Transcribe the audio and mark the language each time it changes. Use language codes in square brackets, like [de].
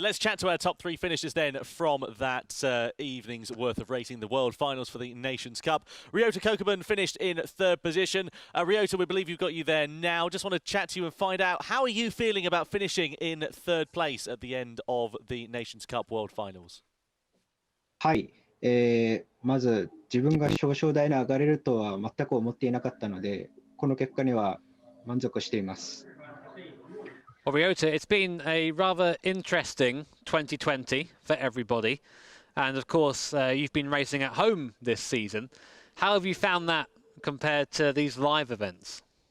[en] Let's chat to our top three finishers then from that evening's worth of racing, the World Finals for the Nations Cup. Ryota Kokuman finished in third position. Ryota, we believe you've got you there now. Just want to chat to you and find out, how are you feeling about finishing in third place at the end of the Nations Cup World Finals? [ja] はい、まず自分が表彰台に上がれるとは全く思っていなかったので、この結果には満足しています。 [en] Well, Ryota, it's been a rather interesting 2020 for everybody. And of course, you've been racing at home this season. How have you found that compared to these live events?